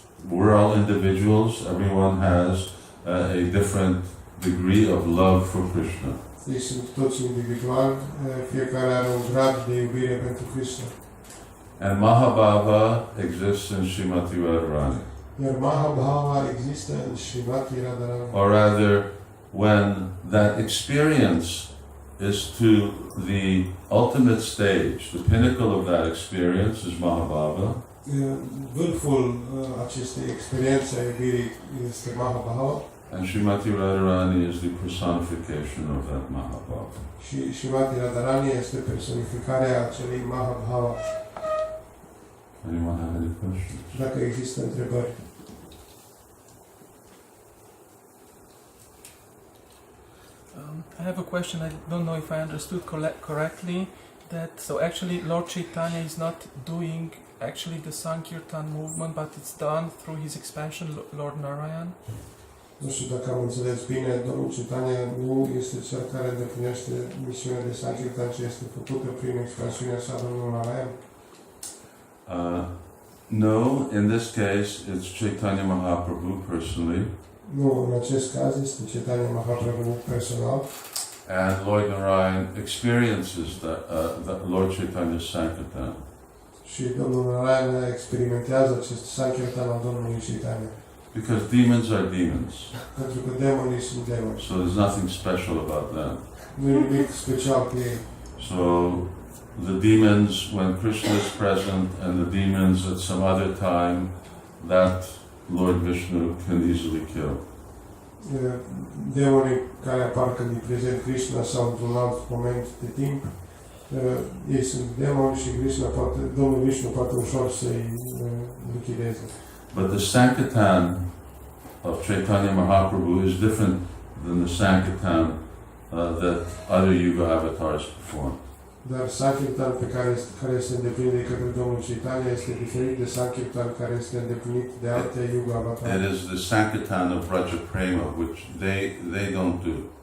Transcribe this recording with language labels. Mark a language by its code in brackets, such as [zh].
[en] We're all individuals, everyone has a different degree of love for Krishna. [ro] Ei sunt toți individuali, fiecare are un grad de iubire pentru Krishna. [en] And Mahabhava exists in Srimati Radharani. [ro] Iar Mahabhava există în Srimati Radharani. [en] Or rather, when that experience is to the ultimate stage, the pinnacle of that experience is Mahabhava. [ro] Vârful acestei experiențe a iubirii este Mahabhava. [en] And Srimati Radharani is the personification of that Mahabhava. [ro] Și Srimati Radharani este personificarea acelei Mahabhava. [en] Anyone have any questions? [ro] Dacă există întrebări. [en] I have a question. I don't know if I understood correctly. That so actually Lord Chaitanya is not doing actually the Sankirtan movement, but it's done through his expansion, Lord Narayan. [ro] Nu știu dacă am înțeles bine, Domnul Chaitanya nu este cel care îndeplinește misiunea de Sankirtan, ce este făcută prin expansiunea sa Domnul Narayan. [en] No, in this case it's Chaitanya Mahaprabhu personally. [ro] Nu, în acest caz este Chaitanya Mahaprabhu personal. [en] And Lord Narayan experiences the Lord Chaitanya's Sankirtan. [ro] Și Domnul Narayan experimentează acest Sankirtan al Domnului Chaitanya. [en] Because demons are demons. [ro] Pentru că demonii sunt demoni. [en] So there's nothing special about them. [ro] Nu e nimic special cu ei. [en] So the demons, when Krishna is present, and the demons at some other time, that Lord Vishnu can easily kill. [ro] Demonii care apar când e prezent Krishna sau într-un alt moment de timp, ei sunt demoni și Domnul Vishnu poate ușor să-i lichideze. [en] But the Sankirtan of Chaitanya Mahaprabhu is different than the Sankirtan that other Yuga avatars perform. [ro] Dar Sankirtan care este îndeplinit de către Domnul Chaitanya este diferit de Sankirtan care este îndeplinit de alte Yuga avatari. [en] It is the Sankirtan of Raja Prema, which they don't do.